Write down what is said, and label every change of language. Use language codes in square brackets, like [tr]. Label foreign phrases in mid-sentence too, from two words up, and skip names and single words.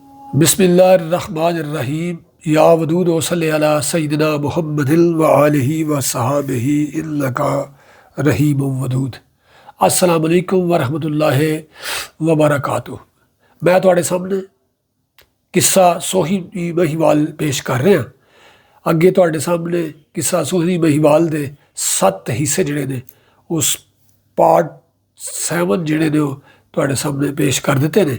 [ar] بسم الله الرحمن الرحيم يا ودود وصل على سيدنا محمد وآله وصحبه إنك رحيم ودود. السلام عليكم ورحمة الله وبركاته. [pa] ਮੈਂ ਤੁਹਾਡੇ ਸਾਹਮਣੇ ਕਿੱਸਾ ਸੋਹਣੀ ਮਹੀਂਵਾਲ ਪੇਸ਼ ਕਰ ਰਿਹਾ। ਅੱਗੇ ਤੁਹਾਡੇ ਸਾਹਮਣੇ ਕਿੱਸਾ ਸੋਹਣੀ ਮਹੀਂਵਾਲ ਦੇ 7 ਹਿੱਸੇ ਜਿਹੜੇ ਨੇ ਉਸ ਪਾਰਟ 7 ਜਿਹੜੇ ਨੇ ਓ ਤੁਹਾਡੇ ਸਾਹਮਣੇ ਪੇਸ਼ ਕਰ ਦਿੱਤੇ ਨੇ।